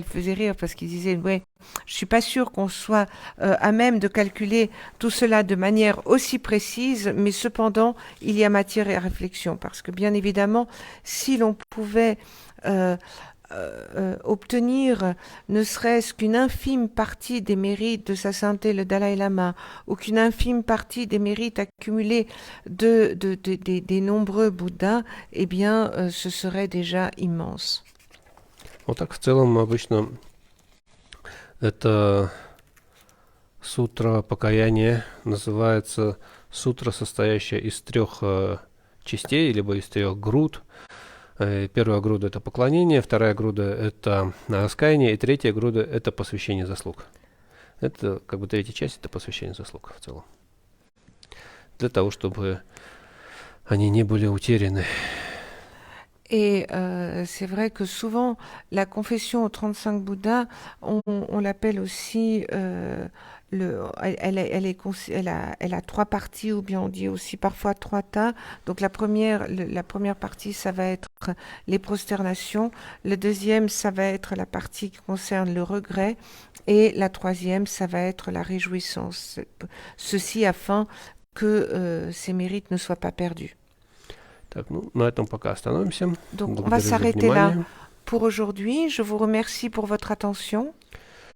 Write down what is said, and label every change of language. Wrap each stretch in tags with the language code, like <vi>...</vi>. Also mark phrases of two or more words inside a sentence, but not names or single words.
<fr>faisait rire parce qu'il disait, ouais, je suis pas sûr qu'on soit à même de calculer tout cela de manière aussi précise, mais cependant, il y a matière à réflexion parce que bien évidemment, si l'on pouvait euh, obtenir ne serait-ce qu'une infime partie des mérites de sa sainteté le Dalai Lama ou qu'une infime partie des mérites accumulés des nombreux Bouddhas, eh bien, ce serait déjà immense.</fr> <ru>Вот так в целом обычно это сутра покаяния называется сутра, состоящая из трех частей, либо из трех груд. Первая груда – это поклонение, вторая груда – это раскаяние, и третья груда – это посвящение заслуг. Это как бы третья часть – это посвящение заслуг в целом. Для того, чтобы они не были утеряны.</ru> <fr>Et c'est vrai que souvent, la confession aux 35 Bouddhas, on l'appelle aussi, elle a trois parties, ou bien on dit aussi parfois trois tas. Donc la première partie, ça va être les prosternations. Le deuxième, ça va être la partie qui concerne le regret. Et la troisième, ça va être la réjouissance. Ceci afin que ces mérites ne soient pas perdus.</fr> <ru>Так, ну, на этом пока остановимся.</ru> <fr>Donc on va s'arrêter là pour aujourd'hui. Je vous remercie pour votre attention.</fr>